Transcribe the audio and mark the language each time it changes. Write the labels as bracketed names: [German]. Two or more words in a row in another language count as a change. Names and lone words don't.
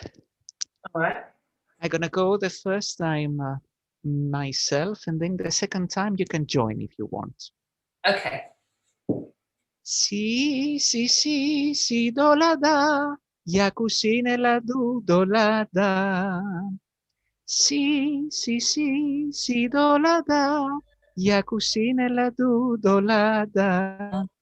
[English] All right. I'm gonna go the first time myself, and then the second time you can join if you want. Okay. Si, do la da, ya kusine la do la da. Si, do la da, ya kusine la do la da.